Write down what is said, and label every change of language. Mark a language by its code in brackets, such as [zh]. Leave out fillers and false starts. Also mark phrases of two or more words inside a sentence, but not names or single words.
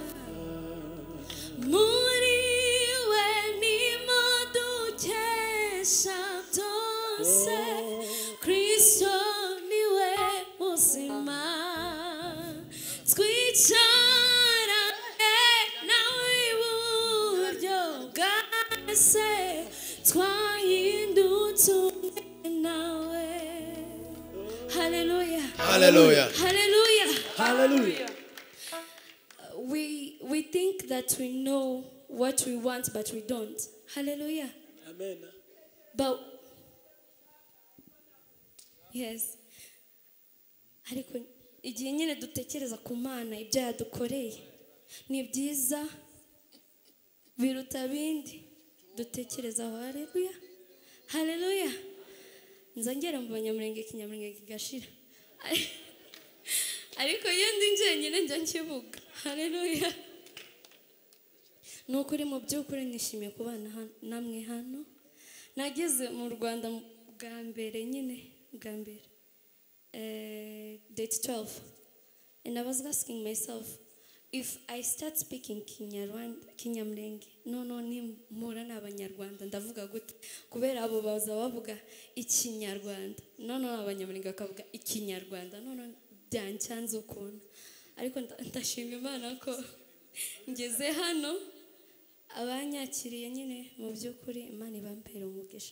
[rw] Muri we nimo dukesha byose, Kristo niwe buzima. Twicarane nawe iburyo bwa se, twahindutse umwe nawe. Hallelujah. Hallelujah. Hallelujah. Hallelujah. [en] We think that we know what we want, but we don't. Hallelujah. Amen. But yes, [rw] ariko igihe nyine dutekereza ku Mana ibyo yadukoreye ni byiza biruta bindi dutekerezaho. Haleluya. Haleluya. Nzongera mu Banyamulenge Kinyamulenge kigashira. Ariko iyo ndi njyenyine njya nkivuga. Haleluya. Nukuri mu by'ukuri nishimiye kubana namwe hano. Nageze mu Rwanda bwa mbere nyine bwa mbere date 12, [en] and I was asking myself, if I start speaking [rw] Kinyamulenge, ni mpura n'Abanyarwanda ndavuga gute? Kubera abo baza bavuga Ikinyarwanda, Abanyamulenge bakavuga Ikinyarwanda, byancanze ukuntu. Ariko ndashima Imana ko ngeze hano, abanyakiriye nyine mu by'ukuri Imana ibampera umugisha.